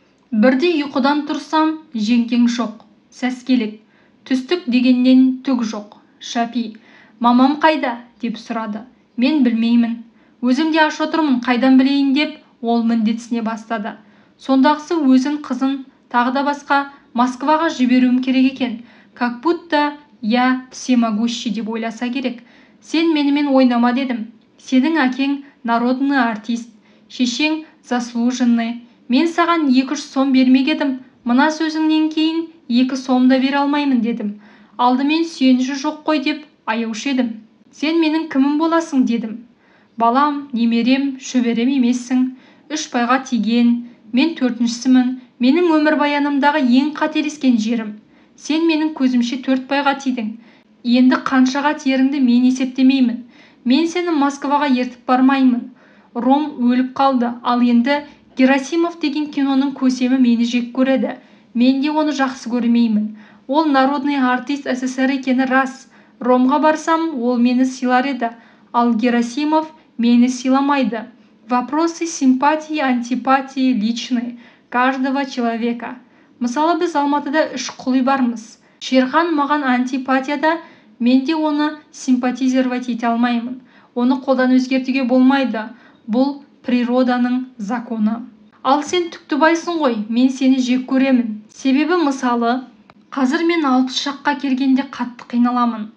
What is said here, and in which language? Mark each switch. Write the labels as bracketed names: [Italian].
[Kazakh] Бірде ұйқыдан тұрсам, жеңгең жоқ. Сәскелік. Түстік дегеннен түк жоқ. Шапи, мамам қайда? Деп сұрады. Мен білмеймін. Өзім де аш отырмын, қайдан білейін деп ол міндетсіне бастады. Сондағысы өзін, қызын, тағы да басқа Москваға жіберуім керек екен. [Russian] Как будто я всемогущий [Kazakh] деп ойласа керек. Сен менімен ойнама дедім. Сенің әкең [Russian] народный артист, [Kazakh] шешең заслуженный. Мен саған 2-3 сом бермек едім. Мына сөзіңнен кейін 2 сом да бере алмаймын дедім. Алдымен сүйеніші жоқ қой деп аяушы едім. Сен менің кімім боласың дедім. Балам, немерем, шөберем емессің. 3 пайға тиген. Мен 4-шісімін. Менің өмірбаянымдағы ең қателескен жерім. Сен менің көзімше 4 пайға тидің. Енді қаншаға тиеріңді мен есептемеймін. Мен сені Москваға ертіп бармаймын. Ром өліп қалды, ал енді Герасимов деген киноның көсемі мені жек көреді. Мен де оны жақсы көрмеймін. Ол [Russian] народный артист СССР [Kazakh] екені рас. Ромға барсам, ол мені сыйлар еді, ал Герасимов мені сыйламайды. [Russian] Вопросы симпатии, антипатии личные каждого человека. [Kazakh] Мысалы, біз Алматыда 3 құлый бармыз. Шерхан маған антипатияда, мен де оны симпатизировать ете алмаймын. Оны қолдан өзгертуге болмайды. Бұл природаның законы. Ал сен Түктібайсың ғой, мен сені жек көремін. Себебі мысалы, қазір мен 60 шаққа келгенде қатты қиналамын.